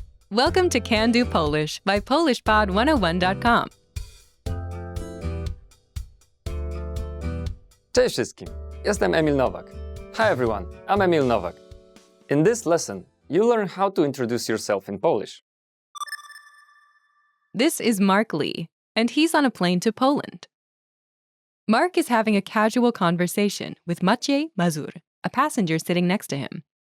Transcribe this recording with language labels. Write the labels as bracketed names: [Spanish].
[English] Welcome to Can Do Polish by PolishPod101.com. [Polish] Cześć wszystkim, jestem Emil Nowak. [English] Hi everyone, I'm Emil Nowak. In this lesson, you learn how to introduce yourself in Polish. This is Mark Lee, and he's on a plane to Poland. Mark is having a casual conversation with Maciej Mazur, a passenger sitting next to him.